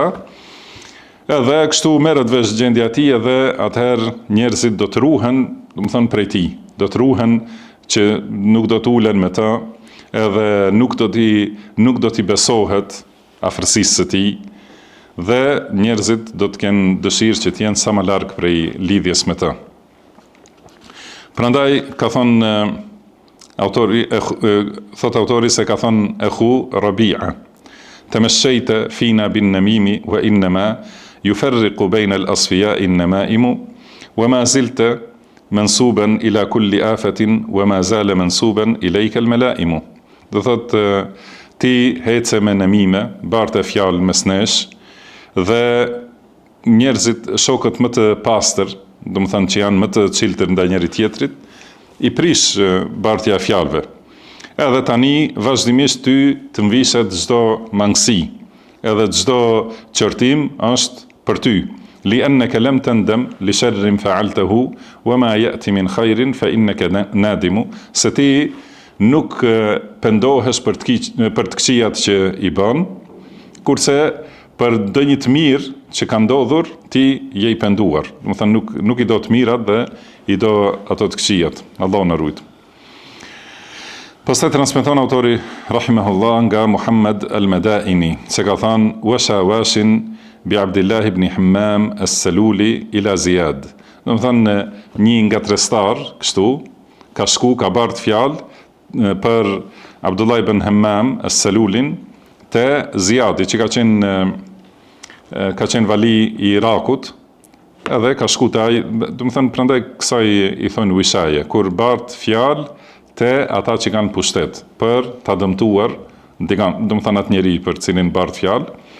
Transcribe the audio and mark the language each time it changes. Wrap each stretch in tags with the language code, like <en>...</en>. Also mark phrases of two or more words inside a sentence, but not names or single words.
<sq>Edhe kështu merret vesh gjendja e tij, edhe atëherë njerëzit do të ruhen, do të thënë prej tij, do të ruhen që nuk do të ulen me të, edhe nuk do t'i besohet afërsisë së tij, dhe njerëzit do të kenë dëshirë që të jenë sa më larg prej lidhjes me të. Prandaj ka thonë thot autori se ka thonë Ehu Rabi'a,</sq> <ar>تمشيت فينا بالنميم وإنما يفرق بين الأصفياء النمائم وما زلت منسوبا إلى كل آفة وما زال منسوبا إليك الملائم.</ar> <sq>Do thot ti hece me namime, barte fjalë mes nesh, dhe njerëzit, shokët më të pastër, do të thënë që janë më të çiltër ndaj njëri tjetrit, i prish bartja e fjalëve. Edhe tani vazhdimisht ty të mvishet çdo mangësi, edhe çdo qortim është për ty.</sq> <ar>لأنك لم تندم لشر فعلته وما يأتي من خير فإنك نادم,</ar> <sq>se ti nuk pendohesh për të këqijat që i bën, kurse për ndonjë të mirë që ka ndodhur, ti je i penduar. Do të thënë nuk i do të mirat dhe i do ato të këqijat. Allah na ruaj. Pastaj transmeton autori rahimahullah nga Muhammad al-Madaini, se ka thënë</sq> <ar>وشى واش بعبد الله بن همام السلولي إلى زياد.</ar> <sq>Do të thënë një nga trestar, kështu, ka shku, ka bart fjalë për Abdullah ibn Hammam as-Salulin te Ziyadi, që ka qenë vali i Irakut, edhe ka shku te ai, do të thënë prandaj kësaj i thonë wishaje, kur bart fjalë te ata që kanë pushtet për ta dëmtuar, do të thënë atë njeri për cilin bart fjalë.</sq>